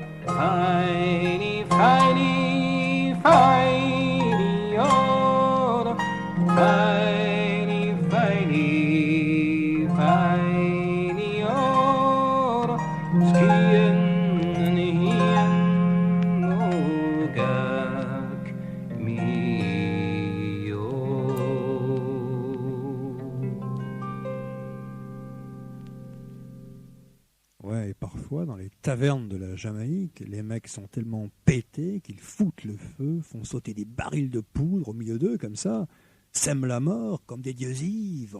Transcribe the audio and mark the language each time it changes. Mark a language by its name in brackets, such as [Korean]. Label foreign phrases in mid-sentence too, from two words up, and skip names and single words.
[French] Feini, feini, feini, oh, feini, feini, feini, oh, skien hien ogak mio. Ouais, et parfois, dans les tavernes de la Jamaïque, les mecs sont tellement pétés qu'ils foutent le feu, font sauter des barils de poudre au milieu d'eux, comme ça, sèment la mort comme des dieux ivres.